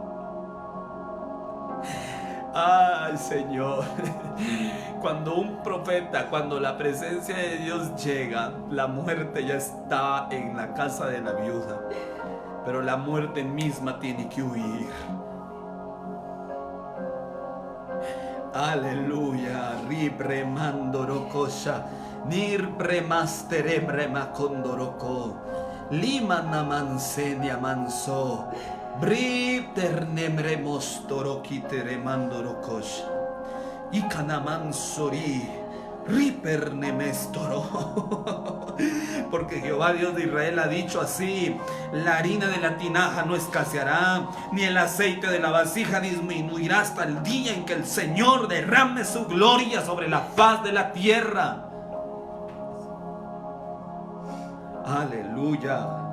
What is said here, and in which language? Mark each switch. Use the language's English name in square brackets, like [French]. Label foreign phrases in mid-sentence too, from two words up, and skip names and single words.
[Spanish] Ay, Señor. Cuando un profeta, cuando la presencia de Dios llega, la muerte ya está en la casa de la viuda, pero la muerte misma tiene que huir. Aleluya. Ribremandorokosha nirbremasterebremacondoroko limanamanseña manso briternemremostorokiteremandorokosh ikanamansori ripernemestoro. Porque Jehová Dios de Israel ha dicho así: la harina de la tinaja no escaseará, ni el aceite de la vasija disminuirá hasta el día en que el Señor derrame su gloria sobre la faz de la tierra. Aleluya.